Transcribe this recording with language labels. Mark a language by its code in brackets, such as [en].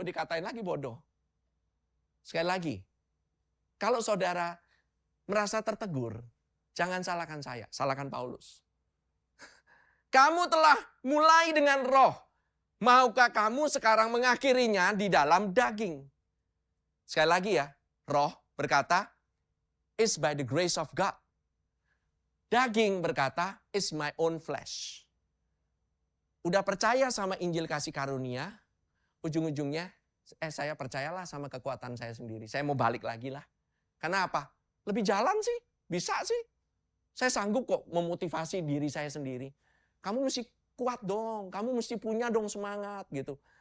[id] Dikatain lagi bodoh. Sekali lagi, kalau saudara merasa tertegur, jangan salahkan saya, salahkan Paulus. Kamu telah mulai dengan roh. Maukah kamu sekarang mengakhirinya di dalam daging? Sekali lagi ya, roh berkata, [en] is by the grace of God. [id] Daging berkata, [en] is my own flesh. [id] Udah percaya sama Injil kasih karunia, ujung-ujungnya, saya percayalah sama kekuatan saya sendiri. Saya mau balik lagi lah. Karena apa? Lebih jalan sih, bisa sih. Saya sanggup kok memotivasi diri saya sendiri. Kamu mesti kuat dong, kamu mesti punya dong semangat gitu.